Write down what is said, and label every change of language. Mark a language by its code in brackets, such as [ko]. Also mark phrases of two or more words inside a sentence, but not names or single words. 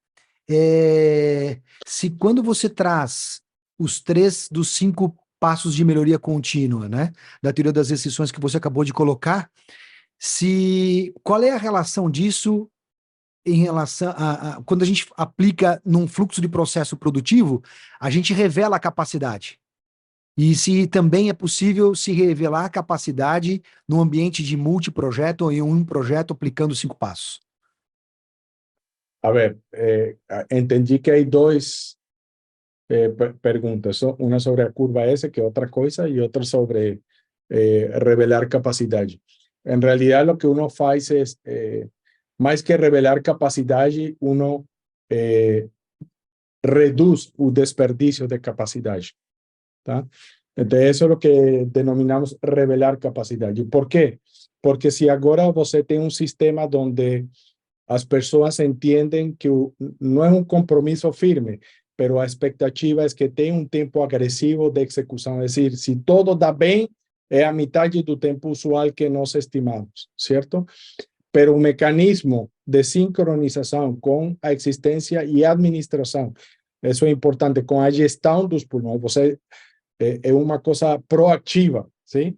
[pt] se quando você traz os 3 dos 5 passos de melhoria contínua, né, da teoria das restrições que você acabou de colocar, qual é a relação disso em relação quando a gente aplica num fluxo de processo produtivo, a gente revela a capacidade. E se também é possível se revelar a capacidade no ambiente de multiprojeto ou em um projeto aplicando 5 passos. [es] A ver, entendi que hay 2 preguntas, una sobre la curva S, que es otra cosa, y otra sobre revelar capacidad. En realidad lo que uno hace es, más que revelar capacidad, uno reduce el desperdicio de capacidad. ¿Tá? Entonces eso es lo que denominamos revelar capacidad. ¿Por qué? Porque si ahora [pt] você tem [es] un sistema donde [pt] as pessoas entendem que não é um compromisso firme, pero a expectativa é que tenha um tempo agressivo de execução, é decir, se todo dá bem, é a metade do tempo usual que nós estimamos, certo? Pero o mecanismo de sincronização com a existência e administração, isso é importante, com a gestão dos pulmões, você é uma coisa proativa, sim?